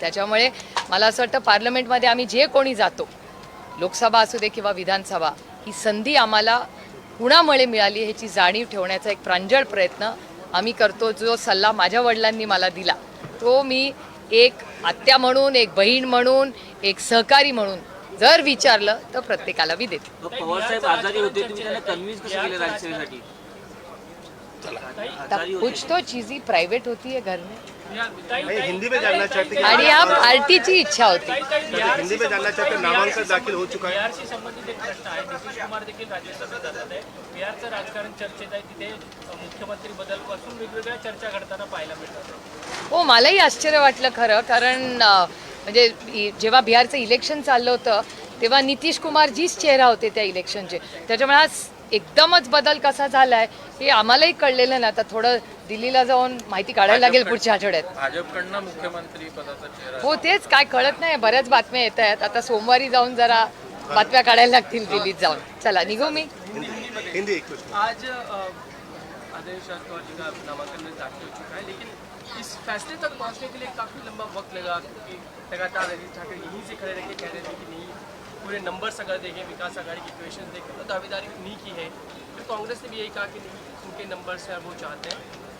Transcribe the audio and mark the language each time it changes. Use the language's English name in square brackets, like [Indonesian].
[Marathi] त्याच्यामुळे मला असं वाटतं पार्लमेंटमध्ये आम्ही जे कोणी जातो, लोकसभा असू दे किंवा विधानसभा, ही संधी आम्हाला कुणामुळे मिळाली ह्याची जाणीव ठेवण्याचा एक प्रांजळ प्रयत्न आम्ही करतो। जो सल्ला माझ्या वडिलांनी मला दिला तो मी एक आत्या म्हणून, एक बहीण म्हणून, एक सहकारी म्हणून जर विचारलं तर प्रत्येकाला मी देते। पवार साहेब आजारी होते, तुम्ही त्यांना कन्व्हिन्स कसं केलं राज्यसभेसाठी? [Hindi] कुछ तो चीज़ी प्राइवेट होती है घर में, हिंदी में जानना चाहते हैं [Marathi] आणि या पार्टीची इच्छा होती। [Hindi] हिंदी में जानना चाहते हैं, नामांकन दाखिल हो चुका है। [Marathi] बिहारशी संबंधित एक प्रश्न आहे। नितीश कुमार देखील राज्यसभेत जातात आहे, बिहारचं राजकारण चर्चेत आहे, तिथे मुख्यमंत्री बदलपासून वेगवेगळ्या चर्चा घडताना पाहायला मिळतात। हो, मलाही आश्चर्य वाटलं खरं, कारण म्हणजे जेव्हा बिहारचं इलेक्शन चाललं होतं तेव्हा नितीश कुमार जीच चेहरा होते त्या इलेक्शनचे, त्याच्यामुळे आज एकदमच बदल कसा झालाय हे आम्हालाही कळलेलं नाही। आता थोडं दिल्लीला जाऊन माहिती काढायला लागेल पुढच्या आठवड्यात। भाजपकडनं मुख्यमंत्री पदाचा चेहरा हो तेच, काय कळत नाही, बऱ्याच बातम्या येत आहेत। आता सोमवारी जाऊन जरा बातम्या काढायला लागतील दिल्लीत जाऊन। चला निघू मी। [Hindi] हिंदी एक क्वेश्चन। आज आदेश राठौर जी का नामांकन में दाखिल हो चुका है, लेकिन इस फैसले तक पहुंचने के लिए काफ़ी लंबा वक्त लगा, क्योंकि लगातार अजीत ठाकरे यहीं से खड़े रह के कह रहे थे कि नहीं पूरे नंबर्स अगर देखें, विकास आघाड़ी की इक्वेशन देखें तो दावेदारी नहीं की है। तो कांग्रेस ने भी यही कहा कि नहीं उनके नंबर्स हैं वो चाहते हैं।